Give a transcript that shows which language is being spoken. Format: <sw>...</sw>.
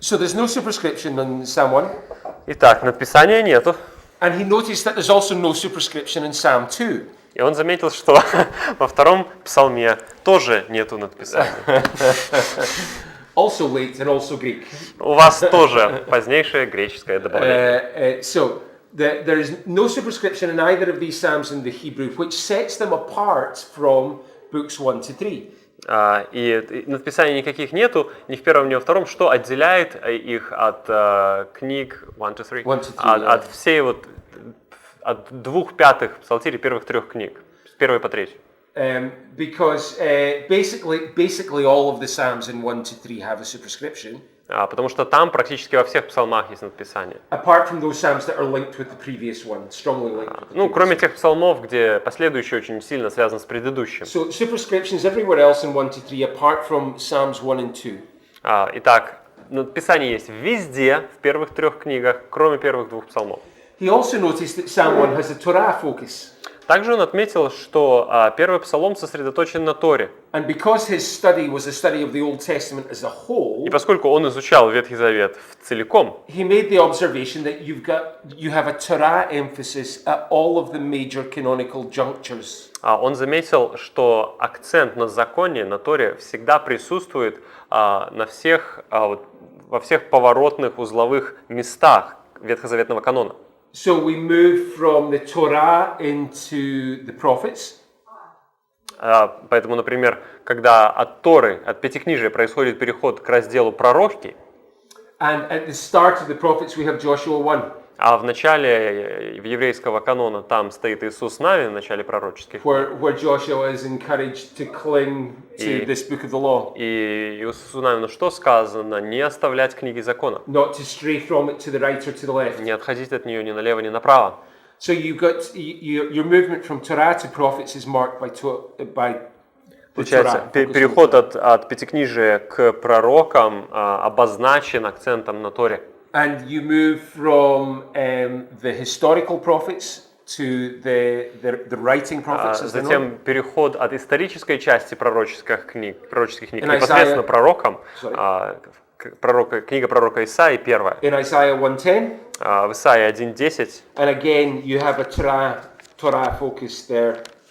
<en>So there's no superscription in Psalm 1.</en> <ru>Итак, надписания нету.</ru> <en>And he noticed that there's also no superscription in Psalm 2.</en> <ru>И он заметил, что во втором псалме тоже нету надписания.</ru> <en>Also late and also Greek.</en> <ru>У вас тоже позднейшее греческое добавление.</ru> <en>So there is no superscription in either of these psalms in the Hebrew, which sets them apart from books 1 to 3.</en> <ru>И надписаний никаких нету, ни в первом, ни во втором, что отделяет их от книг</ru> <en>1 to 3,</en> <ru>от всей от 2/5 псалтирей первых 3 книг, с 1 по 3.</ru> <en>Because basically all of the psalms in 1 to 3 have a superscription.</en> <ru>Потому что там практически во всех псалмах есть надписание.</ru> <en>Apart from those psalms that are linked with the previous one, strongly linked.</en> <ru>Кроме тех псалмов, где последующий очень сильно связан с предыдущим.</ru> <en>So superscriptions everywhere else in 1 to 3, apart from Psalms 1 and 2.</en> <ru>Итак, надписание есть везде в первых 3 книгах, кроме первых 2 псалмов.</ru> <en>He also noticed that Psalm 1 has a Torah focus.</en> <ru>Также он отметил, что первый псалом сосредоточен на Торе.</ru> <en>And because his study was a study of the Old Testament as a whole,</en> <ru>И поскольку он изучал Ветхий Завет целиком,</ru> <en>he made the observation that you have a Torah emphasis at all of the major canonical junctures.</en> <ru>он заметил, что акцент на законе, на Торе всегда присутствует во всех поворотных узловых местах ветхозаветного канона.</ru> <en>So we move from the Torah into the prophets.</en> <ru>Поэтому, например, когда от Торы, от Пятикнижия происходит переход к разделу пророки,</ru> <en>And at the start of the prophets we have Joshua 1.</en> <ru>а в начале еврейского канона там стоит Иисус Навин, в начале пророческих,</ru> <en>Where Joshua is encouraged to cling to this book of the law.</en> <ru>и Иисусу Навину что сказано? Не оставлять книги закона,</ru> <en>Not to stray from it to the right or to the left.</en> <ru>не отходить от нее ни налево, ни направо.</ru> <en>So you've got your movement from Torah to prophets is marked by</en> <ru>Получается, переход от Пятикнижия к пророкам обозначен акцентом на Торе.</ru> <en>And you move from the historical prophets to the writing prophets.</en> <ru>Затем переход от исторической части пророческих книг непосредственно пророкам. Книга пророка Исаии первая.</ru> <en>In Isaiah 1:10.</en> <ru>В Исаии 1:10.</ru> <en>And again, you have a Torah focus there.</en>